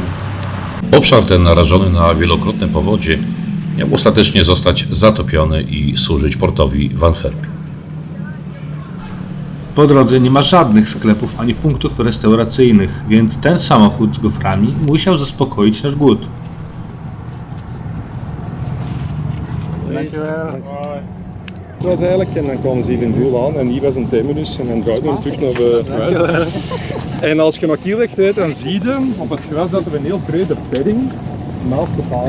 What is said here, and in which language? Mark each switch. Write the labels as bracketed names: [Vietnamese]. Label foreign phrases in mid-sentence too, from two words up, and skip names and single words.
[Polish] Obszar ten narażony na wielokrotne powodzie miał ostatecznie zostać zatopiony i służyć portowi w Antwerpii. Po drodze nie ma żadnych sklepów ani punktów restauracyjnych, więc ten samochód z goframi musiał zaspokoić nasz głód. [Dutch] Dat was eigenlijk, en dan kwamen ze hier in Doel aan en hier was een terminus en dan draaiden we terug naar de kwijt. En als je naar Kielrecht rijdt, dan zie je op het gras dat er een heel brede bedding naast de paal is.